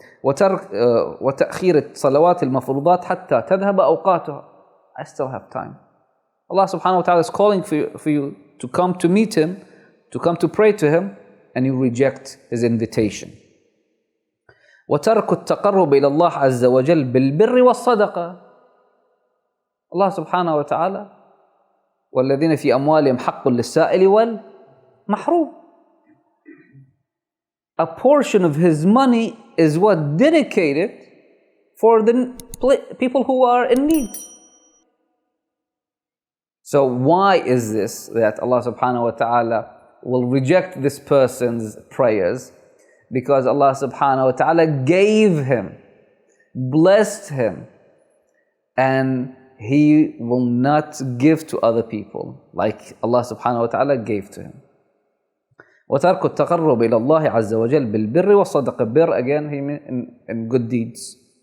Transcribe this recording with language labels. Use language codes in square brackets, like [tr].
[ar] وتأخير الصلوات المفروضات حتى تذهب أوقاتها. [en] I still have time. Allah subhanahu wa ta'ala is calling for you to come to meet Him, to come to pray to Him, and you reject His invitation. [ar] وترك التقرب إلى الله عز وجل بالبر والصدقة. Allah subhanahu wa ta'ala, والذين في أموالهم حق للسائل والمحروم. [en] A portion of his money is what dedicated for the people who are in need. So why is this that Allah subhanahu wa ta'ala will reject this person's prayers? Because Allah subhanahu wa ta'ala gave him, blessed him, and he will not give to other people like Allah subhanahu wa ta'ala gave to him. [ar] وترك التقرب إلى الله عز وجل بالبر والصدقة. [en] Bir, again, he means in good deeds.